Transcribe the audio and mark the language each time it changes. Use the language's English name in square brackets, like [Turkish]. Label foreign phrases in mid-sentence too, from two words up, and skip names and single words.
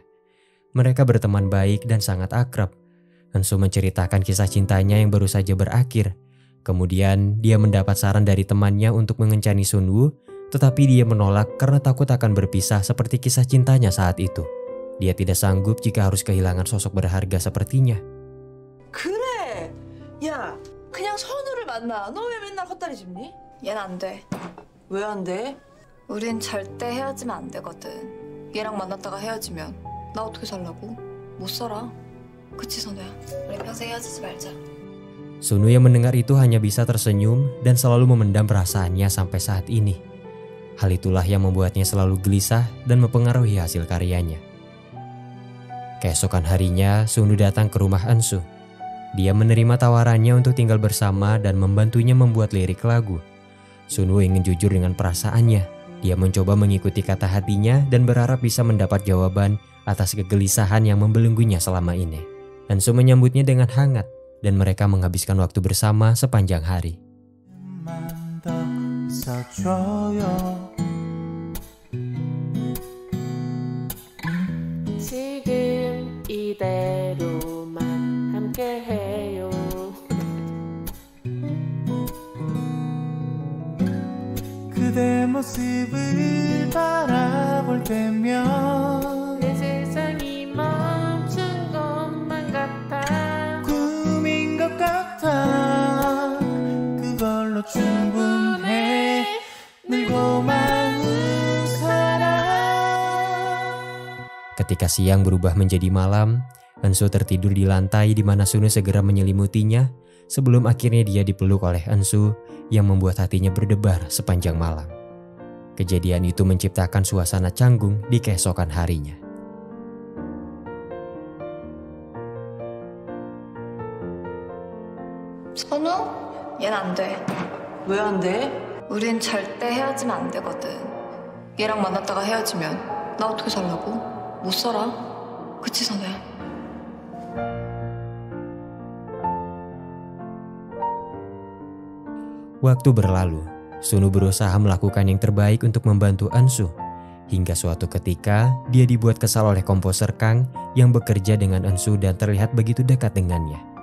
[Indonesian] Mereka berteman baik dan sangat akrab. Eunsu menceritakan kisah cintanya yang baru saja berakhir. Kemudian dia mendapat saran dari temannya untuk mengencani Sunwoo, tetapi dia menolak karena takut akan berpisah seperti kisah cintanya saat itu. Dia tidak sanggup jika harus kehilangan sosok berharga sepertinya. [Korean] 그래! 야, 그냥 선우를 만나. 너 왜 맨날 헛다리 짚니? 얘는 안 돼. 왜 안 돼? 우린 절대 헤어지면 안 되거든. 얘랑 만났다가 헤어지면 나 어떻게 살라고? 못 살아. 그치 선우야? 우리 평생 헤어지지 말자. [Indonesian] Sunwoo yang mendengar itu hanya bisa tersenyum dan selalu memendam perasaannya sampai saat ini. Hal itulah yang membuatnya selalu gelisah dan mempengaruhi hasil karyanya. Keesokan harinya, Sunwoo datang ke rumah Eunsu. Dia menerima tawarannya untuk tinggal bersama dan membantunya membuat lirik lagu. Sunwoo ingin jujur dengan perasaannya. Dia mencoba mengikuti kata hatinya dan berharap bisa mendapat jawaban atas kegelisahan yang membelenggunya selama ini. Eunsu menyambutnya dengan hangat dan mereka menghabiskan waktu bersama sepanjang hari. [Korean] 지금 이대로만 함께해요. 그대 모습을 바라볼 때면 내 세상이 멈춘 것만 같아. 꿈인 것 같아. 그걸로 충분해. 늘 고마운 사람. [Indonesian] Ketika siang berubah menjadi malam, Eunsu tertidur di lantai di mana Sunwoo segera menyelimutinya sebelum akhirnya dia dipeluk oleh Ensu yang membuat hatinya berdebar sepanjang malam. Kejadian itu menciptakan suasana canggung di keesokan harinya. [Korean] 선우? 얜 안 돼. 왜 안 돼? 우린 절대 헤어지면 안 되거든. 얘랑 만났다가 헤어지면 나 어떻게 살라고? 못 살아. 그치, 선우야? [Indonesian] Waktu berlalu, Sunu berusaha melakukan yang terbaik untuk membantu Ensu. Hingga suatu ketika, dia dibuat kesal oleh komposer Kang yang bekerja dengan Ensu dan terlihat begitu dekat dengannya.